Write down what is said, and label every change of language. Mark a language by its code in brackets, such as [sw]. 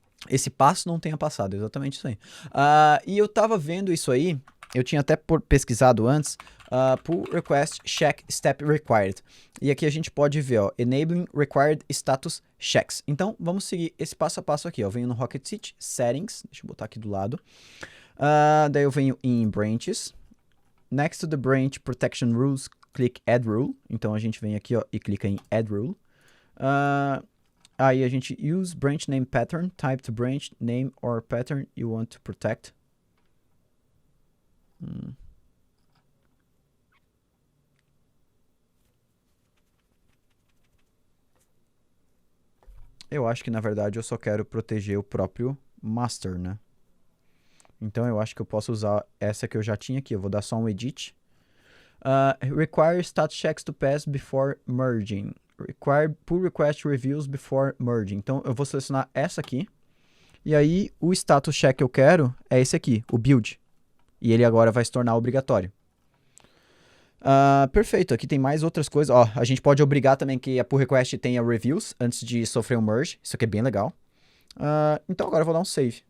[pt] Esse passo não tenha passado, exatamente isso aí. E eu tava vendo isso aí, eu tinha até pesquisado antes, [en] pull request check step required. [pt] E aqui a gente pode ver, ó, [en] enabling required status checks. [pt] Então, vamos seguir esse passo a passo aqui, ó. Eu venho no Rocket Seat, settings, deixa eu botar aqui do lado. Daí eu venho em branches. [en] Next to the branch protection rules, click add rule. [pt] Então, a gente vem aqui, ó, e clica em add rule. Aí a gente [en] use branch name pattern, type to branch name or pattern you want to protect. [pt] Eu acho que na verdade eu só quero proteger o próprio master, né? Então eu acho que eu posso usar essa que eu já tinha aqui. Eu vou dar só um edit. [en] Require status checks to pass before merging. Require pull request reviews before merging. [pt] Então eu vou selecionar essa aqui. E aí o status check que eu quero é esse aqui, o build. E ele agora vai se tornar obrigatório. Perfeito, aqui tem mais outras coisas. Ó, a gente pode obrigar também que a pull request tenha reviews antes de sofrer um merge. Isso aqui é bem legal. Então agora eu vou dar um save.